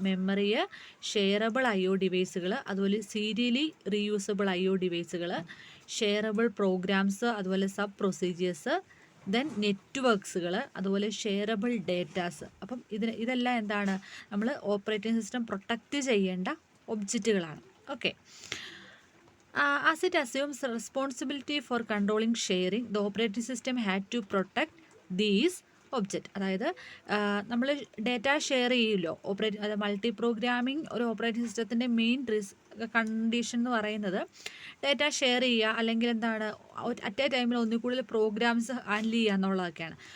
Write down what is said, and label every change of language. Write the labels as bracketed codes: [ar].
[ml] Memory, shareable IO ഡിവൈസുകൾ, അതുപോലെ സീരിയലി reusable IO ഡിവൈസുകൾ, shareable programmes, അതുപോലെ sub procedures, then നെറ്റ്വർക്ക്സുകൾ, അതുപോലെ shareable datas. അപ്പം ഇതെല്ലാം എന്താണ്, നമ്മൾ ഓപ്പറേറ്റിംഗ് സിസ്റ്റം പ്രൊട്ടക്റ്റ് ചെയ്യേണ്ട ഒബ്ജക്റ്റുകളാണ്. Okay. [en] As it assumes responsibility for controlling sharing, the operating system had to protect these object. [ml] അതായത് നമ്മൾ ഡേറ്റ ഷെയർ ചെയ്യുമല്ലോ, അതായത് മൾട്ടി പ്രോഗ്രാമിംഗ് ഒരു ഓപ്പറേറ്റിംഗ് സിസ്റ്റത്തിൻ്റെ മെയിൻ കണ്ടീഷൻ എന്ന് പറയുന്നത് ഡേറ്റ ഷെയർ ചെയ്യുക, അല്ലെങ്കിൽ എന്താണ്, അറ്റ് എ ടൈമിൽ ഒന്നിൽ കൂടുതൽ പ്രോഗ്രാംസ് ഹാൻഡിൽ ചെയ്യുക എന്നുള്ളതൊക്കെയാണ്.